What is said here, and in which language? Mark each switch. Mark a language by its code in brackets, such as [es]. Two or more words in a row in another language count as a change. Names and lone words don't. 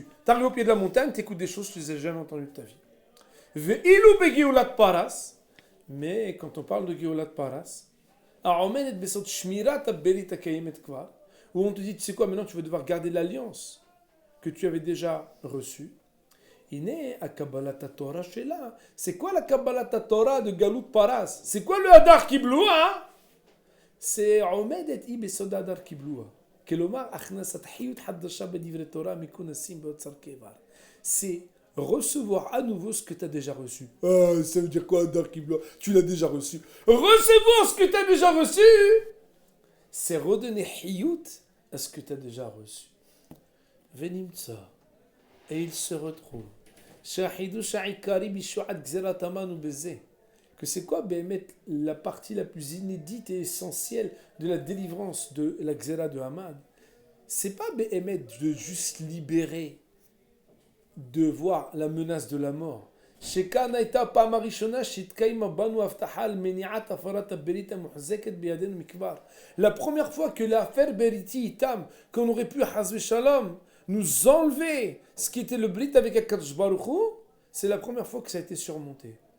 [fr] Tu arrives au pied de la montagne, tu écoutes des choses que tu n'as jamais entendues de ta vie. Mais quand on parle de [he] גאולת פרס, [fr] où on te dit, tu sais quoi, maintenant tu vas devoir garder l'alliance que tu avais déjà reçue. C'est quoi la [he] קבלת תורה [fr] de [he] גלות פרס? [fr] C'est quoi le [he] הדר קיבלוה? C'est עומדת היא בסוד הדר קיבלוה. כלומר, הכנסת חיות חדשה בדברי תורה מכונסים באוצר קבר. [fr] C'est recevoir à nouveau ce que tu as déjà reçu. Ah, ça veut dire quoi, [he] הדר קיבלוה? [fr] Tu l'as déjà reçu. Recevoir ce que tu as déjà reçu, c'est redonner hiyut à ce que tu as déjà reçu. Venimtsa. Et il se retrouve. [he] שהחידוש העיקרי בישועת גזירת המן הוא בזה. [fr] Que c'est quoi la partie la plus inédite et essentielle de la délivrance de la Xéra de Haman? C'est pas de juste libérer, de voir la menace de la mort. La première fois que l'affaire [he] בריתי אתם, [fr] qu'on aurait pu [he] חס ושלום [fr] nous enlever ce qui était le Brit avec Akadosh Baruch Hu, c'est la première fois que ça a été surmonté.